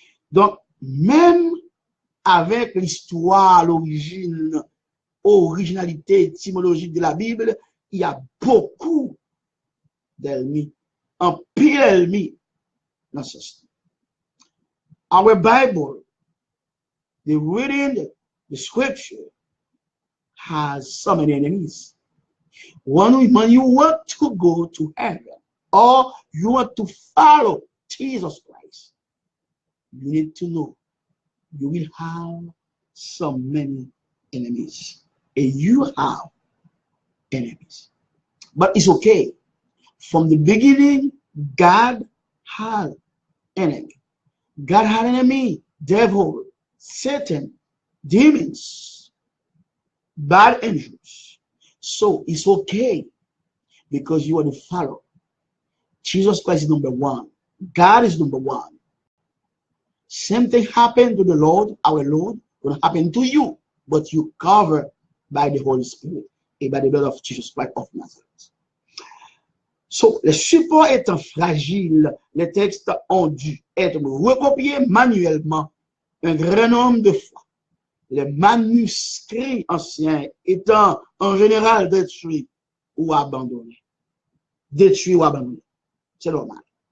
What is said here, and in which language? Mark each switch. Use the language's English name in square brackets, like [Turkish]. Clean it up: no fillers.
[French] Donc, même avec l'histoire, l'origine, originalité étymologique de la Bible, il y a beaucoup d'ennemis, un pile ennemi dans ce système. [English] Our Bible, the reading, the scripture, has so many enemies. When you want to go to heaven, or you want to follow Jesus Christ, you need to know you will have so many enemies. And you have enemies. But it's okay. From the beginning, God had enemy. God had enemy, devil, Satan, demons, bad angels. So it's okay because you are the follower. Jesus Christ is number one. God is number one. Same thing happened to the Lord, our Lord, will happen to you, but you cover by the Holy Spirit et by the blood of Jesus Christ of Nazareth. [French] So, les supports étant fragiles, les textes ont dû être recopiés manuellement un grand nombre de fois. Les manuscrits anciens étant en général détruits ou abandonnés. Détruits ou abandonnés. C'est normal.